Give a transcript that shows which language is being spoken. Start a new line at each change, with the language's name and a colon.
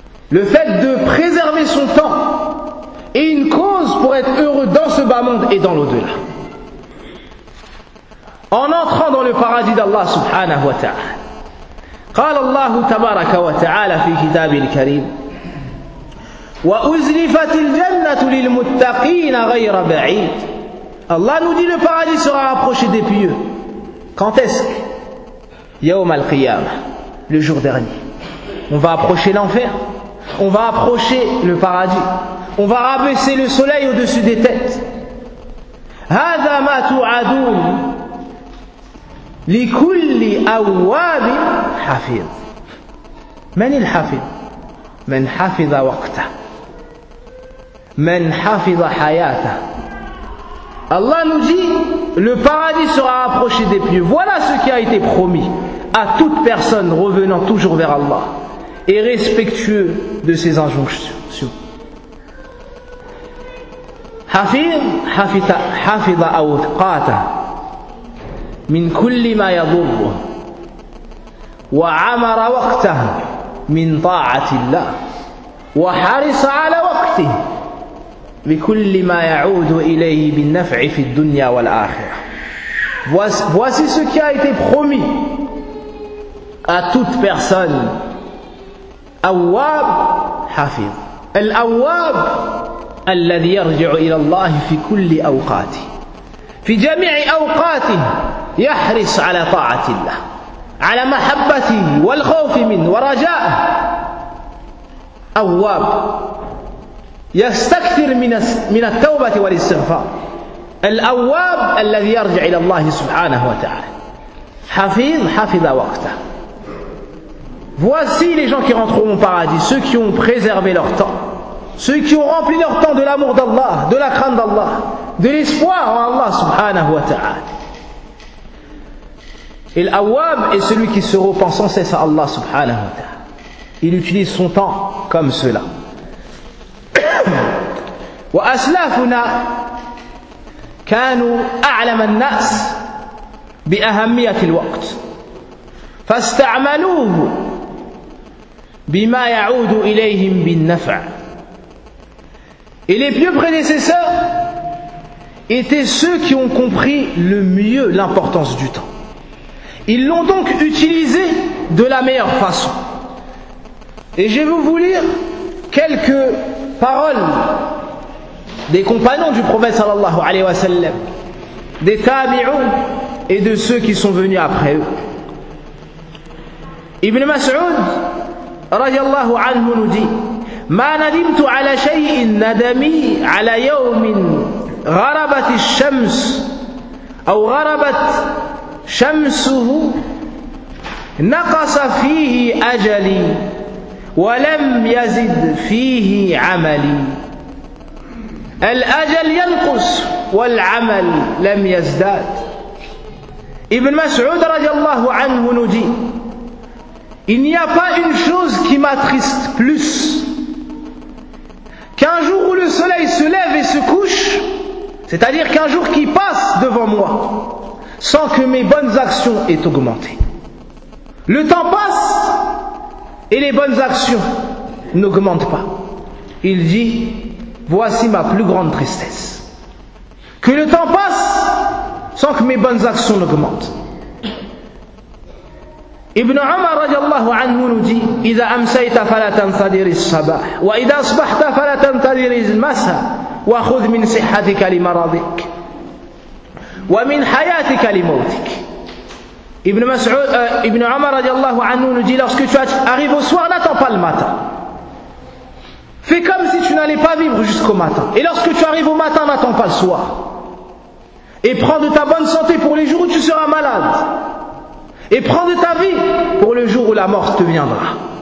French: Le fait de préserver son temps est une cause pour être heureux dans ce bas monde et dans l'au-delà. En entrant dans le paradis d'Allah subhanahu wa ta'ala.
Arabic: Qala Allah tabaraka wa ta'ala fi kitabi al-karim. وأزلفت الجنة للمتقين غير بعيد.
French: Allah nous dit le paradis sera rapproché des pieux. Quand est-ce?
Arabic: يوم القيامة,
French: le jour dernier. On va approcher l'enfer. On va approcher le paradis. On va rabaisser le soleil au-dessus des têtes.
Arabic: هذا ما توعدون لكل أواب حفيظ. من الحافظ؟ من حافظ وقته. Men hafidha hayata.
French: Allah nous dit, le paradis sera approché des pieux. Voilà ce qui a été promis à toute personne revenant toujours vers Allah et respectueux de ses injonctions.
Arabic: Hafidha awqata min kulli ma yadur wa amara waqtah min ta'atillah wa harisa ala waqtih بكل ما يعود إليه بالنفع في الدنيا والآخرة.
French: Voici ce qui a été promis à toute personne.
Arabic: أواب حافظ. الأواب الذي يرجع إلى الله في كل أوقاته. في جميع أوقاته يحرص على طاعة الله. على محبته والخوف منه ورجاءه. أواب. يستكثر من التوبة والاستغفار. الأواب الذي يرجع إلى الله سبحانه وتعالى. حفيظ حفظ وقته.
French: Voici les gens qui rentreront au paradis, ceux qui ont préservé leur temps, ceux qui ont rempli leur temps de l'amour d'Allah, de la crainte d'Allah, de l'espoir en Allah سبحانه وتعالى. Et l'Awab est celui qui se repent sans cesse à Allah سبحانه وتعالى. Il utilise son temps comme cela.
Arabic: وأسلافنا كانوا أعلم الناس بأهمية الوقت فاستعملوه بما يعود إليهم بالنفع.
French: Et les pieux prédécesseurs étaient ceux qui ont compris le mieux l'importance du temps. Ils l'ont donc utilisé de la meilleure façon. Et je vais vous lire quelques paroles des compagnons du prophète sallallahu alayhi wa sallam, des tabi'un et de ceux qui sont venus après eux.
Arabic: Ibn Mas'ud radiyallahu anhu
French: nous dit:
Arabic: ما ندمت على شيء ندمي على يوم غربت الشمس أو غربت شمسه نقص فيه أجلي ولم يزد فيه عملي. الأجل ينقص والعمل لم يزداد. ابن مسعود رضي الله عنه نجي:
French: Il n'y a pas une chose qui m'attriste plus qu'un jour où le soleil se lève et se couche, c'est-à-dire qu'un jour qui passe devant moi sans que mes bonnes actions aient augmenté. Le temps passe et les bonnes actions n'augmentent pas. Il dit, voici ma plus grande tristesse. Que le temps passe sans que mes bonnes actions n'augmentent.
Arabic: Ibn Umar radiallahu anhu
French: nous dit,
Arabic: إذا أمسيت فلا تنتظر الصباح وإذا أصبحت فلا تنتظر المساء وخذ من صحتك لمرضك ومن حياتك لموتك.
French: Ibn Umar radiallahu anhu nous dit, lorsque tu arrives au soir, n'attends pas le matin. Fais comme si tu n'allais pas vivre jusqu'au matin. Et lorsque tu arrives au matin, n'attends pas le soir. Et prends de ta bonne santé pour les jours où tu seras malade. Et prends de ta vie pour le jour où la mort te viendra.